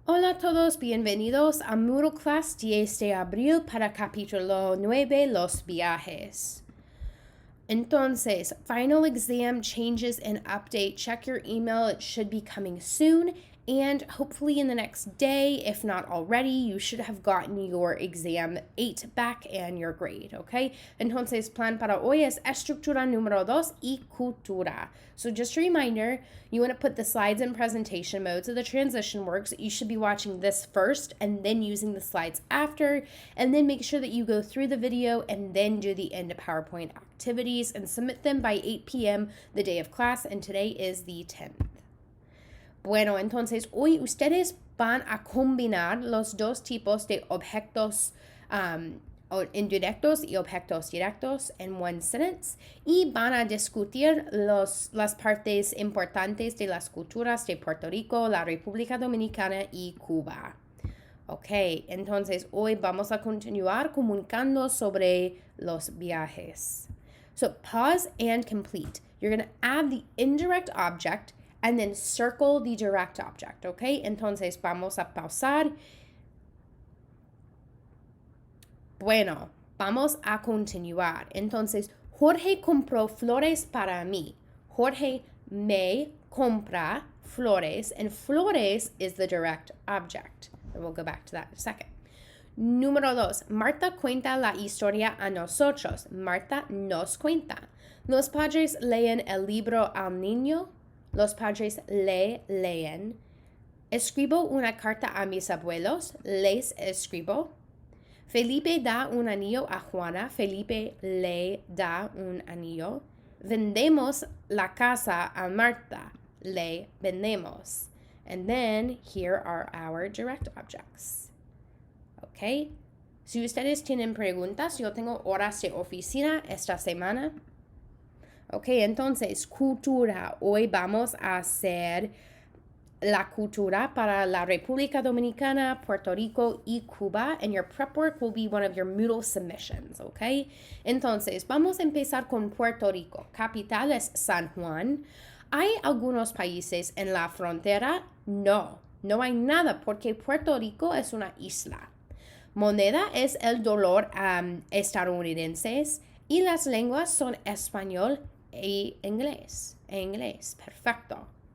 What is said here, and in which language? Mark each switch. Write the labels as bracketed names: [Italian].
[Spanish] Hola a todos, bienvenidos a Moodle Class 10 de abril para capítulo 9, los viajes. [English] Entonces, final exam changes and update. Check your email, it should be coming soon. And hopefully in the next day, if not already, you should have gotten your exam 8 back and your grade, okay? [Spanish] Entonces, plan para hoy es estructura número 2 y cultura. [English] So just a reminder, you want to put the slides in presentation mode. So the transition works. You should be watching this first and then using the slides after. And then make sure that you go through the video and then do the end of PowerPoint activities and submit them by 8 p.m. the day of class. And today is the 10th. [Spanish] Bueno, entonces hoy ustedes van a combinar los dos tipos de objetos indirectos y objetos directos en [English] one sentence [Spanish] y van a discutir las partes importantes de las culturas de Puerto Rico, la República Dominicana y Cuba. Ok, entonces hoy vamos a continuar comunicando sobre los viajes. [English] So pause and complete. You're going to add the indirect object and then circle the direct object, okay? [Spanish] Entonces vamos a pausar. Bueno, vamos a continuar. Entonces, Jorge compró flores para mí. Jorge me compra flores, [English] and flores is the direct object. And we'll go back to that in a second. [Spanish] Número 2. Marta cuenta la historia a nosotros. Marta nos cuenta. Los padres leen el libro al niño. Los padres leen. Escribo una carta a mis abuelos. Les escribo. Felipe da un anillo a Juana. Felipe le da un anillo. Vendemos la casa a Marta. Le vendemos. [English] And then here are our direct objects. Okay? [Spanish] Si ustedes tienen preguntas, yo tengo horas de oficina esta semana. Ok, entonces, cultura. Hoy vamos a hacer la cultura para la República Dominicana, Puerto Rico y Cuba. [English] And your prep work will be one of your Moodle submissions, ok? [Spanish] Entonces, vamos a empezar con Puerto Rico. Capital es San Juan. ¿Hay algunos países en la frontera? No, no hay nada porque Puerto Rico es una isla. Moneda es el dólar estadounidense y las lenguas son español y inglés. Perfecto.